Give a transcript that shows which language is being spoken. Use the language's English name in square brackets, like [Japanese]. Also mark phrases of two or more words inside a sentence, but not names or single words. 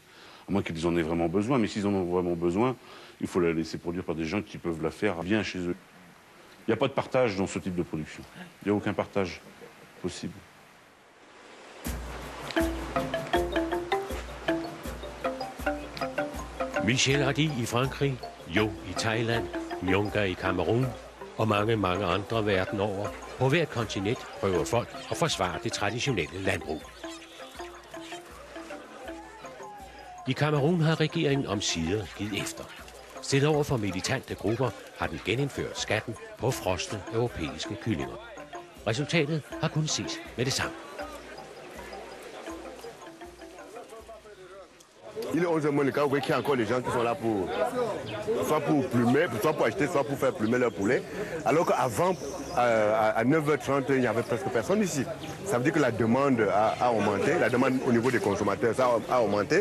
[French] À moins qu'ils en aient vraiment besoin. Mais s'ils en ont vraiment besoin, il faut la laisser produire par des gens qui peuvent la faire bien chez eux. Il n'y a pas de partage dans ce type de production. Il n'y a aucun partage possible. [Danish] Michel Hardy i Frankrig, Jo i Thailand, Nyonga i Kamerun og mange andre verden over. På hvert kontinent prøver folk at forsvare det traditionelle landbrug. I Kamerun har regeringen omsider givet efter. Stillet over for militante grupper har den genindført skatten på frosne europæiske kyllinger. Resultatet har kunnet ses med det samme. [French] Il est 11h moins le cas, vous voyez qu'il y a encore des gens qui sont là pour, soit pour plumer, soit pour acheter, soit pour faire plumer leur poulet. Alors qu'avant, à 9h30, il n'y avait presque personne ici. Ça veut dire que la demande a augmenté, la demande au niveau des consommateurs ça a augmenté.